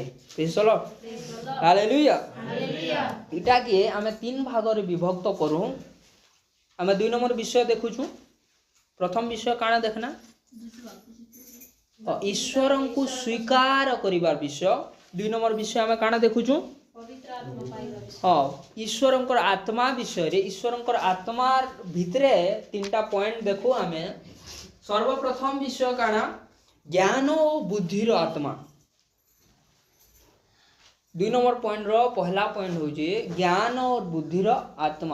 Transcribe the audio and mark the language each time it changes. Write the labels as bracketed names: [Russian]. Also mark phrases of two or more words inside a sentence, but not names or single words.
[English] Praise the Lord. [Odia] ହାଲେଲୁୟା। ଏଟାକେ ଆମେ 3 ଭାଗରେ ବିଭକ୍ତ କରୁ। ଆମେ 2 ନମ୍ବର ବିଷୟ ଦେଖୁଛୁ। ପ୍ରଥମ ବିଷୟ କାଣା ଦେଖନା? ଈଶ୍ୱରଙ୍କୁ ସ୍ୱୀକାର କରିବାର ବିଷୟ। 2 ନମ୍ବର ବିଷୟ ଆମେ କାଣା ଦେଖୁଛୁ? ପବିତ୍ର ଆତ୍ମା ପାଇବା ବିଷୟ। ହଁ, ଈଶ୍ୱରଙ୍କର ଆତ୍ମା ବିଷୟରେ। ଈଶ୍ୱରଙ୍କର ଆତ୍ମା ଭିତରେ 3ଟା ପଏଣ୍ଟ ଦେଖୁ ଆମେ। ସର୍ବପ୍ରଥମ ବିଷୟ କାଣା? ଜ୍ଞାନ ଓ ବୁଦ୍ଧିର ଆତ୍ମା। 2 ନମ୍ବର ପଏଣ୍ଟର ପହଲା ପଏଣ୍ଟ ହେଉଛି ଜ୍ଞାନ ଓ ବୁଦ୍ଧିର ଆତ୍ମା।